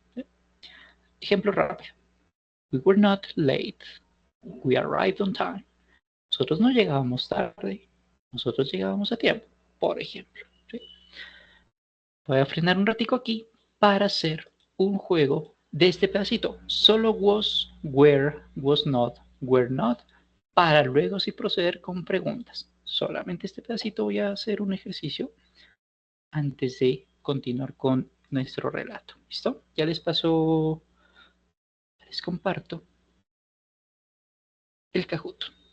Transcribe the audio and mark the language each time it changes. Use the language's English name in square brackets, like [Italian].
[Spanish] ¿Sí? Ejemplo rápido. [English] We were not late. We arrived on time. [Spanish] Nosotros no llegábamos tarde, nosotros llegábamos a tiempo, por ejemplo. ¿Sí? Voy a frenar un ratico aquí para hacer un juego de este pedacito. Solo was, were, was not, were not, para luego sí proceder con preguntas. Solamente este pedacito voy a hacer un ejercicio antes de continuar con nuestro relato. ¿Listo? Ya les paso, les comparto el Kahoot.